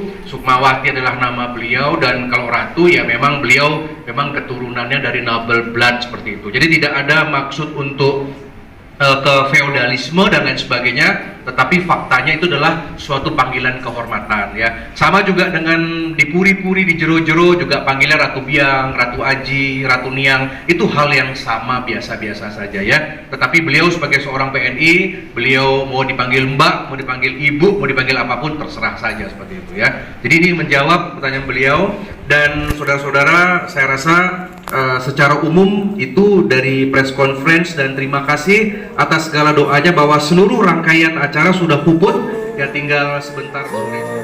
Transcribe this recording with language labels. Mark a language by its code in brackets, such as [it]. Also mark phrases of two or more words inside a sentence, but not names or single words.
[id] Sukmawati adalah nama beliau, dan kalau ratu ya memang beliau memang keturunannya dari [en] noble blood [id] seperti itu. Jadi tidak ada maksud untuk ke feodalisme dan lain sebagainya, tetapi faktanya itu adalah suatu panggilan kehormatan ya. Sama juga dengan di puri-puri, di jero-jero juga panggilnya Ratu Biang, Ratu Aji, Ratu Niang, itu hal yang sama, biasa-biasa saja ya. Tetapi beliau sebagai seorang PNI, beliau mau dipanggil Mbak, mau dipanggil Ibu, mau dipanggil apapun terserah saja seperti itu ya. Jadi ini menjawab pertanyaan beliau, dan saudara-saudara, saya rasa secara umum itu dari [en] press conference, [id] dan terima kasih atas segala doanya bahwa seluruh rangkaian acara sudah puput ya, tinggal sebentar sore.